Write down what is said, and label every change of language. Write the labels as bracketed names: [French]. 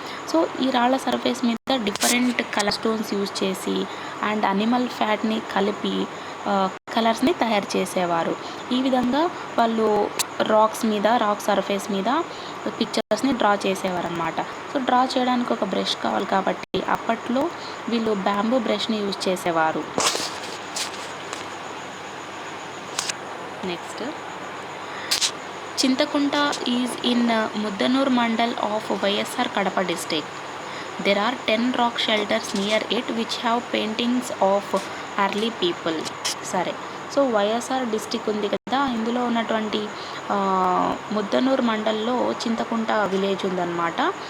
[Telugu] So ఈ రాళ్ళ surface మీద డిఫరెంట్ కలర్ స్టోన్స్ యూజ్ చేసి అండ్ అనిమల్ ఫ్యాట్ని కలిపి కలర్స్ని తయారు చేసేవారు. ఈ విధంగా వాళ్ళు రాక్ సర్ఫేస్ మీద పిక్చర్స్ని డ్రా చేసేవారనమాట. సో డ్రా చేయడానికి ఒక బ్రష్ కావాలి కాబట్టి అప్పట్లో వీళ్ళు బ్యాంబూ బ్రష్ని యూజ్ చేసేవారు. [English] Next, Chintakunta is in Muddanur mandal of YSR Kadapa district. There are 10 rock shelters near it which have paintings of early people. [Telugu] సరే, సో వైఎస్ఆర్ డిస్టిక్ ఉంది కదా, ఇందులో ఉన్నటువంటి ముద్దనూరు మండల్లో చింతకుంట విలేజ్ ఉందన్నమాట.